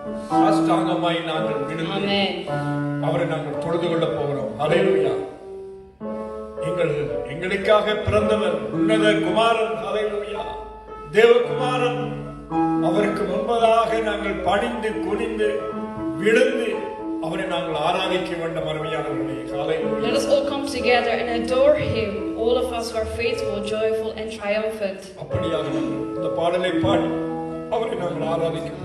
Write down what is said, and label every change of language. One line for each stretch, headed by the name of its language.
Tamil: சாஷ்டாங்கமாய் நாங்கள் விழுந்து அவரை நாங்கள் தொழுது கொள்ள போகிறோம். ஹalleluya. எங்களுக்காக பிறந்தவர் உன்னத குமாரன். ஹalleluya. தேவகுமாரன். அவருக்கு முன்பதாக நாங்கள் பணிந்து குனிந்து விழுந்து அவரை நாங்கள் ஆராதிக்க வேண்டும். அருமையானவர்களே, ஹalleluya.
English: Let us all come together and adore him, all of us who are faithful, joyful and triumphant.
Tamil: அப்படியாக நாங்கள் இந்த பாடலை பாடி அவரை நாங்கள் ஆராதிக்கிறோம்.